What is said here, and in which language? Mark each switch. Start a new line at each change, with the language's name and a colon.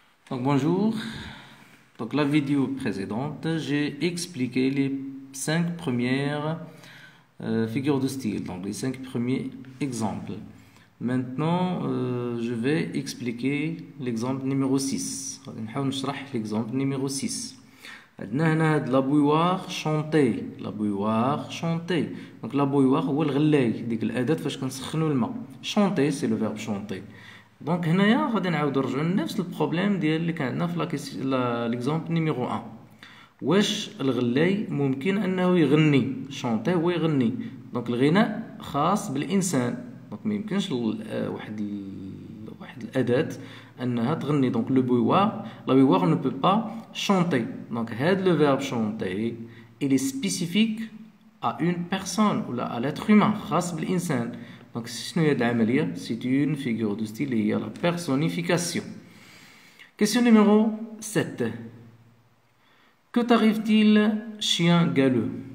French: Donc bonjour, donc la vidéo précédente, j'ai expliqué les 5 premières figures de style, donc les 5 premiers exemples. Maintenant, je vais expliquer l'exemple numéro 6. On va voir l'exemple numéro 6. La bouilloire chanter, la bouilloire chanter. Donc la bouilloire
Arabic: هو الغلاي ديك الأداة فاش كنسخنوا الماء.
French: Chanter c'est le verbe chanter.
Arabic: دونك هنايا غادي نعاودو نرجعو لنفس البروبليم ديال اللي كان عندنا في ليكزامبل نيميرو 1. واش الغلاي ممكن انه يغني؟ شونطي هو يغني، دونك الغناء خاص بالانسان، دونك ما يمكنش واحد الاداه انها تغني.
French: دونك لو بويوار لا بويوار ne peut pas chanter. دونك هاد لو فيرب chanter il est spécifique à une personne ولا à l'être humain،
Arabic: خاص بالانسان.
French: Donc, c'est une figure de style liée à la personnification. Question numéro 7. Que t'arrive-t-il, chien galeux?